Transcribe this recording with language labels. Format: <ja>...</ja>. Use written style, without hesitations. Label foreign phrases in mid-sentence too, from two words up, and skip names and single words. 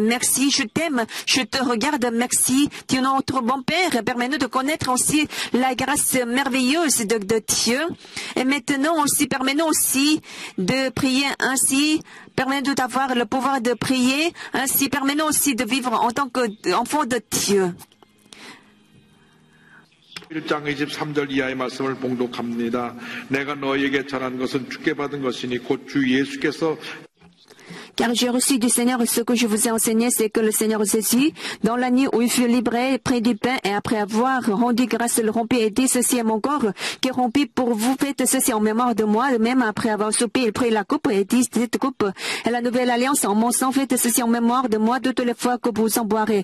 <fr>Merci, je t'aime, je te regarde, merci, Dieu notre bon Père, permets-nous de connaître aussi la grâce merveilleuse de Dieu. Et maintenant aussi, permets-nous aussi de prier ainsi, permets-nous d'avoir le pouvoir de prier, ainsi permets-nous aussi de vivre en tant qu'enfant de Dieu.</fr> <ko>1장 23절 이하의 말씀을 봉독합니다. 내가 너에게 전한 것은 주께 받은 것이니 곧 주 예수께서</ko> <fr>Car j'ai reçu du Seigneur ce que je vous ai enseigné, c'est que le Seigneur Jésus, dans la nuit où il fut livré, prit du pain et après avoir rendu grâce, le rompit et dit, ceci est mon corps qui est rompu pour vous, faites ceci en mémoire de moi. Même après avoir soupé, il prit la coupe et dit, cette coupe est la nouvelle alliance en mon sang, faites ceci en mémoire de moi toutes les fois que vous en boirez.</fr>